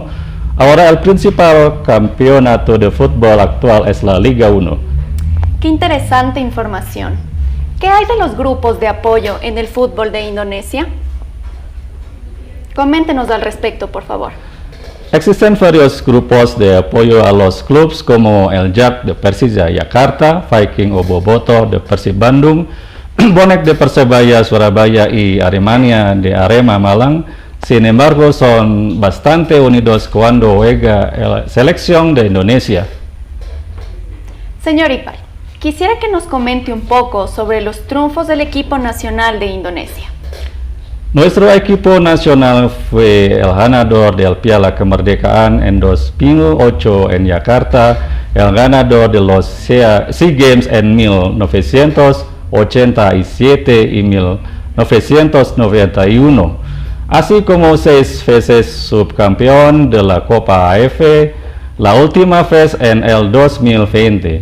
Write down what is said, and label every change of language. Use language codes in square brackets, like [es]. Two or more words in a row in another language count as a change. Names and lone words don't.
[es] Ahora el principal campeonato de fútbol actual es la Liga 1. Qué interesante información. ¿Qué hay de los grupos de apoyo en el fútbol de Indonesia? Coméntenos al respecto, por favor. Existen varios grupos de apoyo a los clubes como el JAK de Persija Jakarta, Viking Boboto de Persib Bandung, Bonek de Persebaya Surabaya y Aremania de Arema Malang. Sin embargo, son bastante unidos cuando juega la selección de Indonesia. Señor Iqbal, quisiera que nos comente un poco sobre los triunfos del equipo nacional de Indonesia. Nuestro equipo nacional fue el ganador del Piala Kemerdekaan en 2008 en Yakarta, el ganador de los SEA Games en 1987 y 1991, así como 6 veces subcampeón de la Copa AF, la última vez en el 2020.